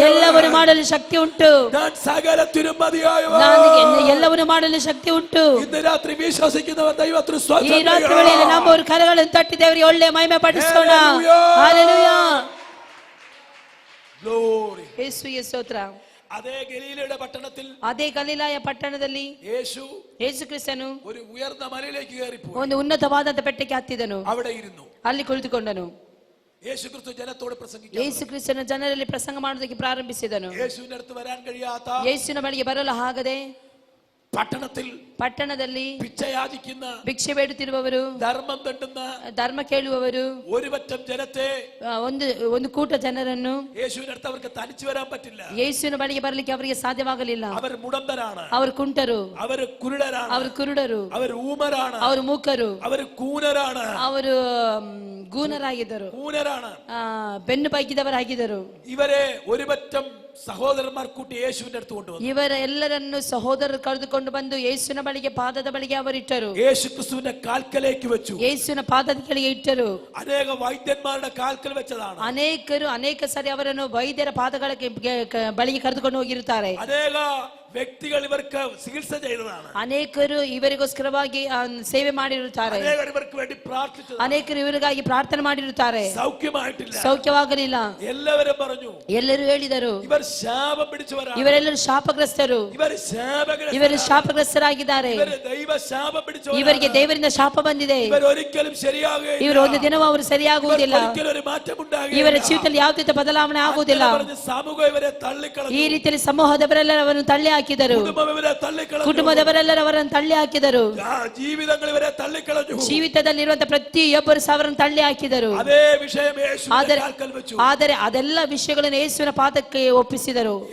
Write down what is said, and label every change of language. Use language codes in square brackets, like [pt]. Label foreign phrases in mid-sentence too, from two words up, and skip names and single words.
[kn] ಎಲ್ಲವನ್ನು ಮಾಡಲು ಶಕ್ತಿ ಉಂಟು. [ml] ഞാൻ സകലത്തിനും മതിയായവൻ. [kn] ನನಗೆ ಎಲ್ಲವನ್ನು ಮಾಡಲು ಶಕ್ತಿ ಉಂಟು. [ml] ഇന്ന് രാത്രി വിശ്വസിക്കുന്നവർ ദൈവത്തിന് [kn] ಈ [ml] സ്തോത്രം [kn] ರಾತ್ರಿ [ml] ചെയ്യുക. [kn] ವೇಳೆಯಲ್ಲಿ ನಮ್ಮವರು ಕರಗಳನ್ನು ತಟ್ಟಿ ದೇವರಿಗೆ ಒಳ್ಳೆ ಮಹಿಮೆ ಪಡಿಸೋಣ. ಹಲ್ಲೆಲೂಯಾ. Glory. ಯೇಸುವಿಗೆ ಸ್ತೋತ್ರ. [ml] അതേ ഗലീലയുടെ പട്ടണത്തിൽ, [kn] ಅದೇ ಗಲಿಲಾಯ ಪಟ್ಟಣದಲ್ಲಿ [ml] യേശു [kn] ಯೇಸು ಕ್ರಿಸ್ತನು [ml] ഒരു ഉയർന്ന മലയിലേക്ക് കയറിപ്പോയി. [kn] ಒಂದು ಉನ್ನತವಾದಂತ ಬೆಟ್ಟಕ್ಕೆ ಹತ್ತಿದನು. [ml] അവിടെ ഇരുന്നു. [kn] ಅಲ್ಲಿ ಕುಳಿತುಕೊಂಡನು. [ml] യേശുക്രിസ്തു ജനത്തോട് പ്രസംഗിച്ചു. [kn] ಯೇಸು ಕ್ರಿಸ್ತನ ಜನರಲ್ಲಿ ಪ್ರಸಂಗ ಮಾಡುವುದಕ್ಕೆ ಪ್ರಾರಂಭಿಸಿದನು. [ml] യേശുവിന്റെ അടുത്ത് വരാൻ കഴിയാത്ത, [kn] ಯೇಸುವಿನ ಬಳಿಗೆ ಬರಲು ಆಗದೆ ಪಟ್ಟಣದಲ್ಲಿ [ml] ഭിക്ഷയാചിക്കുന്ന, [kn] ಭಿಕ್ಷೆ ಬೇಡುತ್ತಿರುವವರು, [ml] ധർമ്മം തെണ്ടുന്ന, [kn] ಧರ್ಮ ಕೇಳುವವರು, [ml] ഒരു പറ്റം ജനത്തെ, [kn] ಒಂದು ಕೂಟ ಜನರನ್ನು [ml] യേശുവിന്റെ അടുത്ത് അവർക്ക് തനിച്ചു വരാൻ പറ്റില്ല. [kn] ಯೇಸುವಿನ ಬಳಿಗೆ ಬರಲಿಕ್ಕೆ ಅವರಿಗೆ ಸಾಧ್ಯವಾಗಲಿಲ್ಲ. [ml] അവർ മുടന്തരാണ്, [kn] ಅವರು ಕುಂಟರು, [ml] അവർ കുരുടരാണ്, [kn] ಅವರು ಕುರುಡರು, [ml] അവർ ഊമരാണ്, [kn] ಅವರು ಮೂಕರು, [ml] അവർ കൂനരാണ്, [kn] ಅವರು ಗೂನರಾಗಿದ್ದರು, ಬೆನ್ನು ಬಗ್ಗಿದವರಾಗಿದ್ದರು. [ml] ഇവരെ ഒരു പറ്റം സഹോദരന്മാർ കൂട്ടി യേശുവിന്റെ അടുത്ത് കൊണ്ടുവന്നു. [kn] ಇವರೆಲ್ಲರನ್ನು ಸಹೋದರರು ಕರೆದುಕೊಂಡು ಬಂದು ಯೇಸುವಿನ ಬಳಿಗೆ, ಪಾದದ ಬಳಿಗೆ ಅವರಿಟ್ಟರು. [ml] യേശു ക്രിസ്തുവിന്റെ കാൽക്കലേക്ക് വെച്ചു. [kn] ಯೇಸುವಿನ ಪಾದದ ಕೆಳಗೆ ಇಟ್ಟರು. [ml] ಅನೇಕ ವೈದ್ಯന്മാരുടെ കാൽക്കൽ വെച്ചതാണ്. [kn] ಅನೇಕ ಸಾರಿ ಅವರನ್ನು ವೈದ್ಯರ ಪಾದಗಳ ಬಳಿಗೆ ಕರೆದುಕೊಂಡು ಹೋಗಿರುತ್ತಾರೆ. ಅನೇಕ ವ್ಯಕ್ತಿಗಳು [ml] ಇವർക്ക് ചികിത്സ ചെയ്തതാണ്. [kn] ಅನೇಕರು ಇವರಿಗೋಸ್ಕರವಾಗಿ ಸೇವೆ ಮಾಡಿರುತ್ತಾರೆ. [ml] ಅನೇಕರು ಇವർക്ക് വേണ്ടി പ്രാർത്ഥിച്ചതാണ്. [kn] ಅನೇಕರು ಇವರಿಗಾಗಿ ಪ್ರಾರ್ಥನೆ ಮಾಡಿರುತ್ತಾರೆ. [ml] സൗഖ്യമായിട്ടില്ല, [kn] ಸೌಖ್ಯವಾಗಲಿಲ್ಲ. [ml] ಎಲ್ಲರೂ പറഞ്ഞു, [kn] ಎಲ್ಲರೂ ಹೇಳಿದರು, [ml] ഇവർ ಶಾಪ പിടിച്ചവരാണ്, [kn] ಇವರೆಲ್ಲರೂ ಶಾಪಗ್ರಸ್ತರು, ಇವರು ಶಾಪಗ್ರಸ್ತರಾಗಿದ್ದಾರೆ, [ml] ದೈವ ಶಾಪ പിടിച്ചവരാണ്, [kn] ಇವರಿಗೆ ದೇವರಿಂದ ಶಾಪ ಬಂದಿದೆ, [ml] ഇവർ ഒരിക്കലും ശരിയാകുകയില്ല, [kn] ಇವರು ಒಂದು ದಿನವೂ ಅವರು ಸರಿಯಾಗುವುದಿಲ್ಲ, [ml] ഒരിക്കലും ഒരു മാറ്റം ഉണ്ടാകുകയില്ല, [kn] ಇವರ ಜೀವಿತದಲ್ಲಿ ಯಾವುದೇ ಬದಲಾವಣೆ ಆಗುವುದಿಲ್ಲ. ಸಮೂಹ ಇವರೇ ತಳ್ಳಿಕೊಳ್ಳಲು, ಈ ರೀತಿಯಲ್ಲಿ ಸಮೂಹದವರೆಲ್ಲರೂ ಅವರನ್ನು ತಳ್ಳಿ ಹಾಕಿದರು, ಕುಟುಂಬದವರೆಲ್ಲರೂ ಅವರನ್ನು ತಳ್ಳಿ ಹಾಕಿದರು, ಜೀವಿತದಲ್ಲಿರುವಂತಹ ಪ್ರತಿಯೊಬ್ಬರು ಅವರನ್ನು ತಳ್ಳಿ ಹಾಕಿದರು. ಆದರೆ ಅದೆಲ್ಲ ವಿಷಯಗಳನ್ನು ಯೇಸುವಿನ ಪಾದಕ್ಕೆ ಒಪ್ಪಿಸಿದರು.